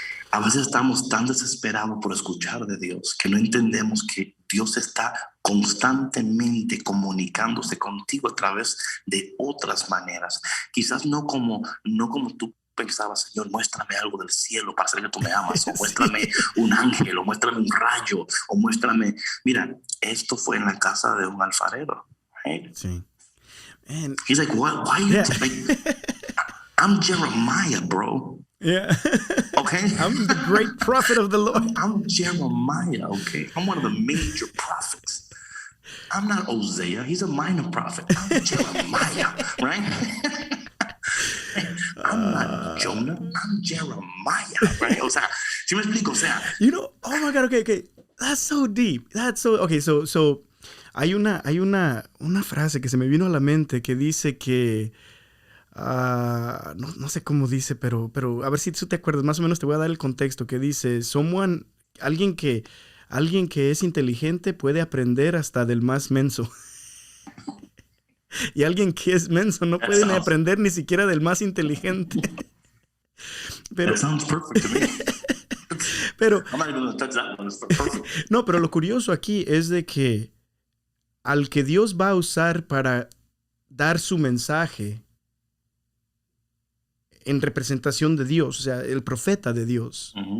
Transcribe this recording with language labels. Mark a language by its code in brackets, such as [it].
[es] A veces estamos tan desesperados por escuchar de Dios que no entendemos que Dios está constantemente comunicándose contigo a través de otras maneras. Quizás no como tú pensabas, Señor, muéstrame algo del cielo para saber que tú me amas, o muéstrame un ángel, o muéstrame un rayo, o muéstrame... Mira, esto fue en la casa de un alfarero. [en] Right? [es] Sí. Man. [en] He's like, why you I'm Jeremiah, bro. Yeah. Okay. I'm the great prophet of the Lord. I'm Jeremiah, okay? I'm one of the major prophets. I'm not Hosea. He's a minor prophet. I'm Jeremiah, right? I'm not Jonah. I'm Jeremiah, right? [es] O sea, ¿sí me explico? O sea, [en] you know, oh my God, okay. That's so deep. That's so, okay, [es] so hay una frase que se me vino a la mente que dice que no sé cómo dice, pero a ver si tú te acuerdas, más o menos te voy a dar el contexto, que dice, alguien que es inteligente puede aprender hasta del más menso. Y alguien que es menso no puede ni aprender ni siquiera del más inteligente. Pero, [en] that sounds perfect to me. [es] Pero, [en] I'm not even going to touch that one. It's perfect. [es] No, pero lo curioso aquí es de que al que Dios va a usar para dar su mensaje en representación de Dios, o sea, el profeta de Dios.